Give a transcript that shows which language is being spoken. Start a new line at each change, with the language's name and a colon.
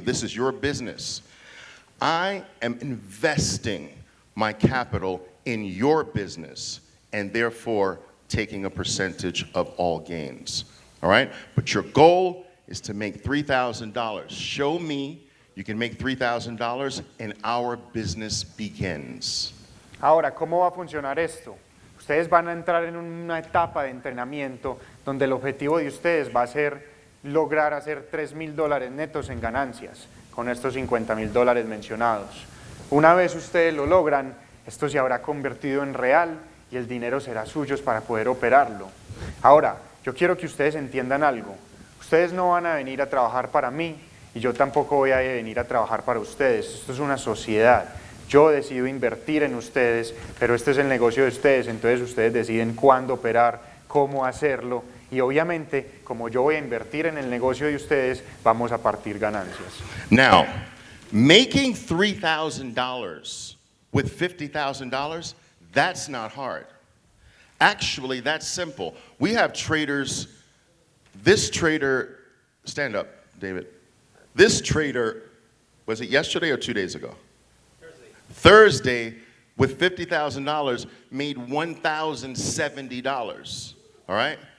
English: This is your business. I am investing my capital in your business and therefore taking a percentage of all gains. All right? But your goal is to make $3,000. Show me you can make $3,000 and our business begins.
Spanish: Ahora, ¿cómo va a funcionar esto? Ustedes van a entrar en una etapa de entrenamiento donde el objetivo de ustedes va a ser lograr hacer $3,000 netos en ganancias con estos $50,000 mencionados. Una vez ustedes lo logran, esto se habrá convertido en real y el dinero será suyo para poder operarlo. Ahora, yo quiero que ustedes entiendan algo. Ustedes no van a venir a trabajar para mí y yo tampoco voy a venir a trabajar para ustedes. Esto es una sociedad. Yo decido invertir en ustedes, pero este es el negocio de ustedes, entonces ustedes deciden cuándo operar, cómo hacerlo y obviamente, como yo voy a invertir en el negocio de ustedes, vamos a partir ganancias.
English: Now, making $3,000 with $50,000, that's not hard. Actually, that's simple. We have traders, this trader, stand up, David. This trader, was it yesterday or 2 days ago? Thursday, with $50,000, made $1,070, all right?